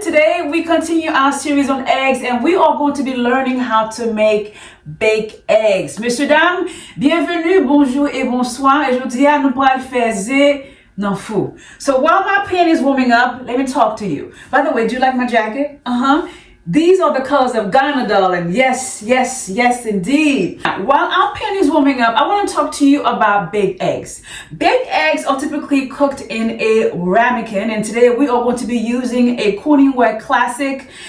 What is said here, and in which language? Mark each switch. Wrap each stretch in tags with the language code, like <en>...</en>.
<en>Today we continue our series on eggs and we are going to be learning how to make baked eggs.</en> <fr>Messieurs, dames, bienvenue, bonjour et bonsoir. Et aujourd'hui, nous allons faire zé non fou.</fr> <en>So while my pan is warming up, let me talk to you. By the way, do you like my jacket? These are the colors of Ghana, darling. Yes, yes, yes, indeed. While our pan is warming up, I want to talk to you about baked eggs. Baked eggs are typically cooked in a ramekin, and today we are going to be using a Corningware Classic.</en>